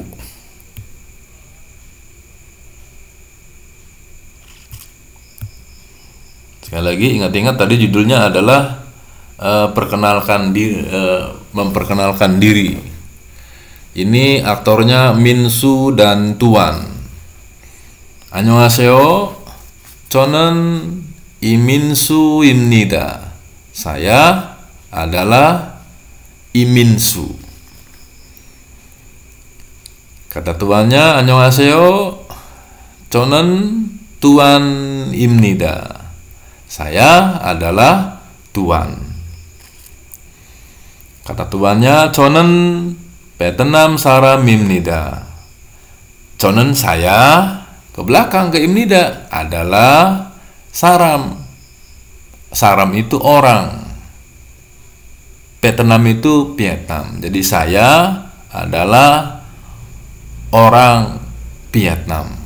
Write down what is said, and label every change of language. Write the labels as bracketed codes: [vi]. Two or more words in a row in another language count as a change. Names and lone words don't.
[id] Sekali lagi ingat-ingat tadi judulnya adalah memperkenalkan diri. Ini aktornya Minsu dan Tuan. [ko] Annyeonghaseyo, 저는 이민수입니다. [id] Saya adalah Iminsu. Kata tuannya, [ko] annyeonghaseyo, 저는 tuan입니다. [id] Saya adalah tuan. Kata tuannya, [ko] 저는 베트남 사람입니다. [id] 저는 saya, ke belakang ke imnida adalah saram. Saram itu orang. Vietnam itu Vietnam. Jadi saya adalah orang Vietnam.